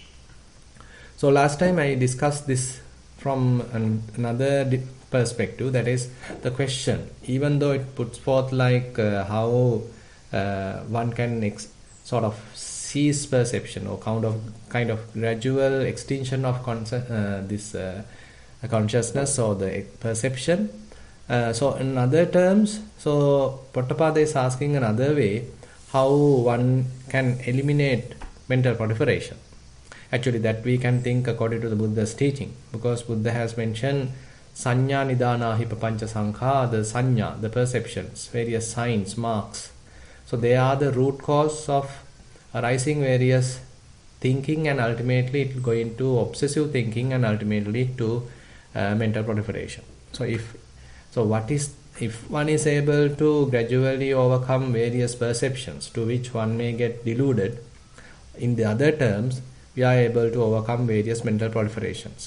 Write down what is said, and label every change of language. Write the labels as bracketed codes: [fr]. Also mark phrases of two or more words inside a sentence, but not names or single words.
[en] So last time I discussed this from another perspective, that is the question, even though it puts forth like how one can sort of cease perception, or kind of gradual extinction of this consciousness or the perception. So in other terms, so Potthapada is asking another way how one can eliminate mental proliferation. Actually, that we can think according to the Buddha's teaching, because Buddha has mentioned [pi] sanya nidana hi papancha sankha, [en] the sanya, the perceptions, various signs, marks. So they are the root cause of arising various thinking, and ultimately it will go into obsessive thinking, and ultimately to mental proliferation. So if one is able to gradually overcome various perceptions to which one may get deluded, in the other terms, we are able to overcome various mental proliferations.